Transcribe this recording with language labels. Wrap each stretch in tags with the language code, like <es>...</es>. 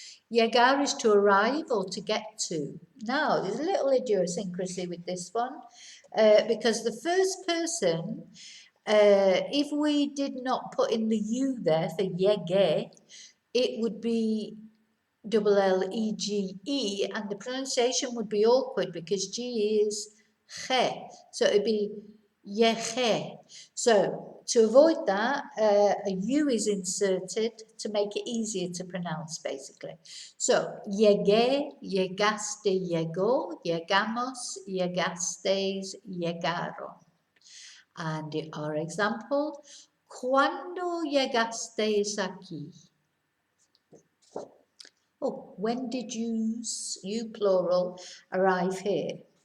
<en>Llegar is to arrive or to get to. Now, there's a little idiosyncrasy with this one because the first person, if we did not put in the U there for llegué, it would be double L E G E, and the pronunciation would be awkward because G is che, so it'd be yeche. So to avoid that, a U is inserted to make it easier to pronounce, basically.</en> <es>So llegué, llegaste, llegó, llegamos, llegastes, llegaron.</es> <en>And our example,</en> <es>¿cuándo llegastes aquí?</es> <en>Oh, when did you plural, arrive here?</en>